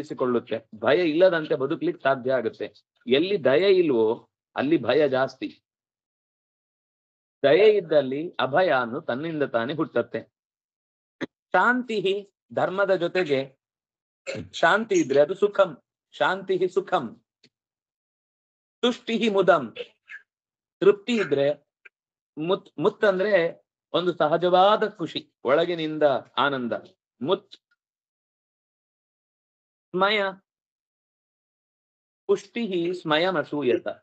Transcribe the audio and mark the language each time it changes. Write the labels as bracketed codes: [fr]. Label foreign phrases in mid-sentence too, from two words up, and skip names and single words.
[kn] ಭಯ ಇಲ್ಲದಂತೆ ಬದುಕ್ಲಿಕ್ಕೆ ಸಾಧ್ಯ ಆಗುತ್ತೆ. ಎಲ್ಲಿ ದಯೆ ಇಲ್ವೋ ಅಲ್ಲಿ ಭಯ ಜಾಸ್ತಿ. ದಯೆ ಇದ್ದಲ್ಲಿ ಅಭಯ ಅನ್ನು ತನ್ನಿಂದ ತಾನೇ ಹುಟ್ಟತ್ತೆ. ಶಾಂತಿ ಧರ್ಮದ ಜೊತೆಗೆ ಶಾಂತಿ ಇದ್ರೆ ಅದು ಸುಖಂ. [sa] ಶಾಂತಿ ಸುಖಂ. ತುಷ್ಟಿ ಮುದಂ. [kn] ತೃಪ್ತಿ ಇದ್ರೆ ಮುತ್ ಅಂದ್ರೆ ಒಂದು ಸಹಜವಾದ ಖುಷಿ, ಒಳಗಿನಿಂದ ಆನಂದ. [sa] ಮುತ್. ಸ್ಮಯ. ಪುಷ್ಟಿ ಸ್ಮಯಂ ಅಸೂಯತ.